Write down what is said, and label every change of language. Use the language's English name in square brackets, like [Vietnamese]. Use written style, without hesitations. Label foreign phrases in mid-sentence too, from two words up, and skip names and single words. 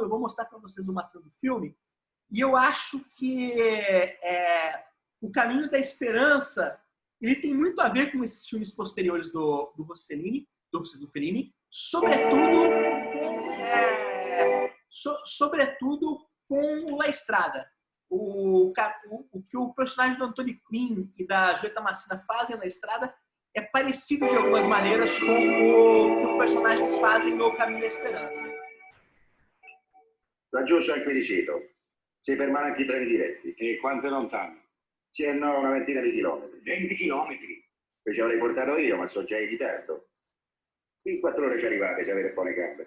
[Portuguese] Eu vou mostrar para vocês uma cena do filme. E eu acho que O Caminho da Esperança ele tem muito a ver com esses filmes posteriores do Rossellini, do Fellini, sobretudo com o La Strada. O que o personagem do Anthony Quinn e da Julieta Massina fazem na Estrada é parecido de algumas maneiras com o que os personagens fazem no Caminho da Esperança. [Italian] Laggiù c'è il Quiricito. Si fermano anche i treni diretti. E quanto è lontano? Sì e no, una ventina di chilometri. 20 chilometri. Che ci avrei portato io, ma so già in ritardo. In 4 ore ci arrivate, se avete buone gambe.